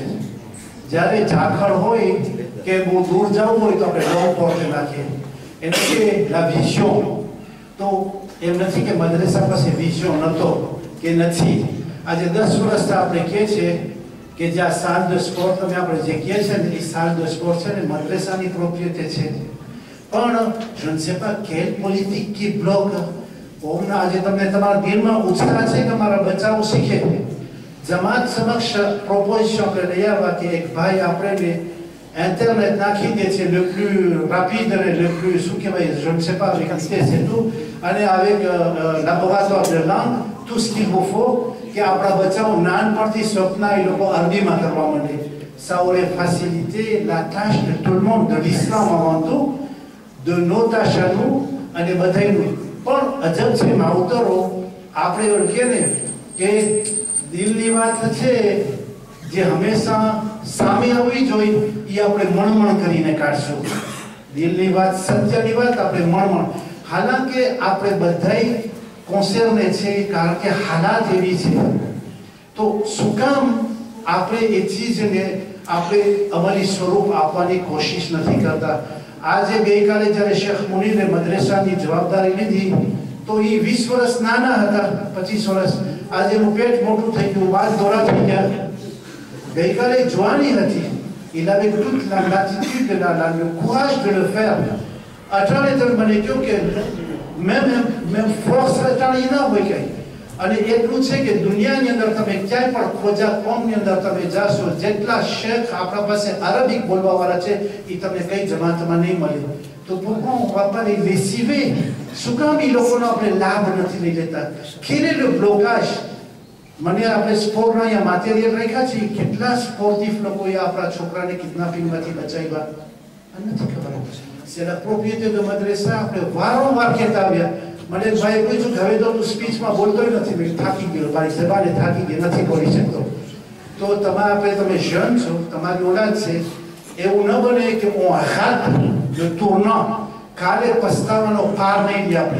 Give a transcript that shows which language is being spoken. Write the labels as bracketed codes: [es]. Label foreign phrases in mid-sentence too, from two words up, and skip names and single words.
[gu] જ્યારે ઝાકળ હોય કે બહુ દૂર જવું હોય તો આપણે લોંગ પોર્ટે નાખીએ એટલે કે લા વિઝન. તો એમ નથી કે મદ્રેસા પાસે વિઝન નહોતો કે નથી. આજે 10 વર્ષથી આપણે કહે છે કે જ્યાં સાલ [fr] de sport [gu] તમે આપણે જે કહે છે ને એ સાલ [fr] de sport [gu] છે ને મદ્રેસાની પ્રોપ્રિયતે છે. પણ [fr] je ne sais pas quelle politique qui bloque. [gu] ઓમના આજે તમને તમારા દિલમાં ઉત્સાહ છે કે મારા બચ્ચાઓ શીખે. જમાત સમક્ષ પ્રોપોઝિશન આપણે લઈ આવ્યા કે એક ભાઈ આપણે Internet નાખી દે છે [fr] le plus rapide et le plus [gu] શું કહેવાય [fr] je ne sais pas avec vitesse et tout [gu] અને [fr] avec laboratoire de langue tout ce qu'il vous faut [gu] કે આપણા બચ્ચાઓ નાનપણથી સ્વપ્ન એ લોકો અરબીમાં કરવા માંડે. [fr] Ça aurait facilité la tâche de tout le monde, de l'islam avant tout, de nos tâches à nous [gu] અને બધાયનું. પણ અજબ છે માવતરો આપણે ઓળખીએ ને કે દિલની વાત છે જે હંમેશા સામે આવવી જોઈએ એ આપણે મણમણ કરીને કાઢશું. દિલની વાત સત્યની વાત આપણે મણમણ. હાલાકે આપણે બધાય કોન્સર્ને છે કારણ કે હાલાત એવી છે. તો શું કામ આપણે એ ચીજને આપણે અમલી સ્વરૂપ આપવાની કોશિશ નથી કરતા? આજે ગઈકાલે જ્યારે શેખ મુનીરે મદ્રેસાની જવાબદારી લીધી તો એ 20 વર્ષ નાના હતા, 25 વર્ષ. આજે એનું પેટ મોટું થઈ ગયું, વાત દોરા થઈ ગયા. ગઈકાલે જવાની હતી. [fr] Il avait toute l'attitude, le courage de le faire. [gu] અટાણે તમે મને કહો કે મેમ ફોર્સ અટાણે ના હોય કઈ. અને એટલું છે કે દુનિયાની અંદર તમે ક્યાંય પણ ખોજા કોમની અંદર તમે જાશો, જેટલા શેખ આપણા પાસે અરબિક બોલવાવાળા છે એ તમને કઈ જમાતમાં નહીં મળે. [fr] તો pourquoi on va pas les lessiver? [gu] શું કામ એ લોકોનો આપણે લાભ નથી લઈ લેતા? [fr] quel est le blocage? [gu] મને આપણે સ્પોર્ટના અહીંયા માટેરિયલ રાખ્યા છે, કેટલા સ્પોર્ટિવ લોકોએ આપણા છોકરાને કિડનેપિંગમાંથી બચાવ્યા નથી ખબર. [fr] c'est la propriété de madrasa. [gu] આપણે વારંવાર કહેતા આવ્યા. મને ભાઈ પૂછ્યું કે હવે તો તું સ્પીચમાં બોલતોય નથી. મેં થાકી ગયો, મારી જબાને થાકી ગઈ, નથી બોલી શકતો. તો તમે જન છો, તમારી ઓલાદ છે, એવું ન બને કે હું હાથ જો tournant કાલે પસ્તાવાનો પાર નહીં લે આપણે.